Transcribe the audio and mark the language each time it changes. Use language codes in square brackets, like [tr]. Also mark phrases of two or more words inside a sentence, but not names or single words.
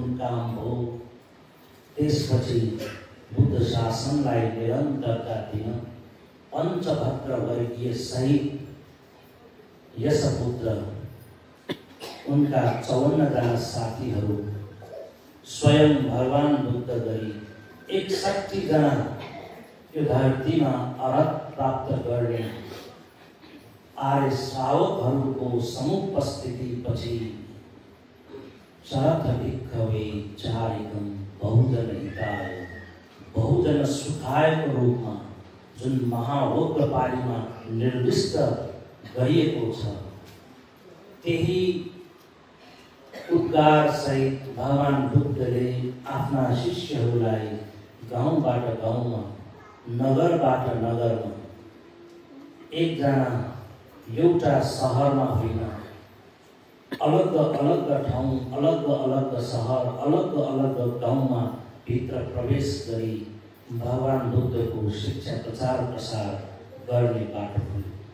[ne] काम हो, त्यसपछि बुद्ध शासनलाई निरन्तरता दिन पञ्चभद्र वर्गीय सहित यशपुत्र उनका 54 जना साथीहरू स्वयं भगवान बुद्ध गरी 61 जना यो धरतीमा अरहत प्राप्त गर्ने आर्य श्रावकहरूको समुपस्थितिपछि [pi] चरथ भिक्खवे चारिकम बहुजन हिताय, बहुजन सुखायको [ne] रूपमा जुन महावक्रपालीमा निर्दिष्ट गरिएको छ, त्यही उद्गार सहित भगवान बुद्धले आफ्ना शिष्यहरूलाई गाउँबाट गाउँमा, नगरबाट नगरमा, एकजना एउटा सहरमा होइन, अलग अलग ठाउँ, अलग अलग सहर, अलग अलग गाउँमा भित्र प्रवेश गरी भगवान बुद्धको शिक्षा प्रचार प्रसार गर्ने बाटो खुल्यो।